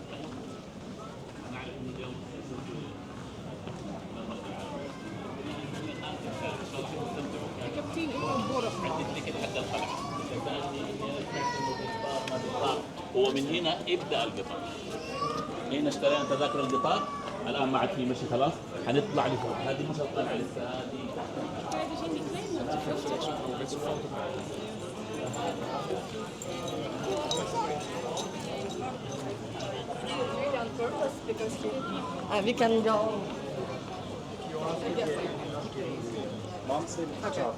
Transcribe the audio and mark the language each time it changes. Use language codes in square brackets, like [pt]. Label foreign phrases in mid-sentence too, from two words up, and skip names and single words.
[de] Ich habe 10 Euro [ar] هو من هنا ابدا القطار. هنا اشترينا تذاكر القطار، الان ما عاد في مشي خلاص، حنطلع لفوق، هذه مش هتطلع لسه هذه [en] We can go. Mom said it's tough.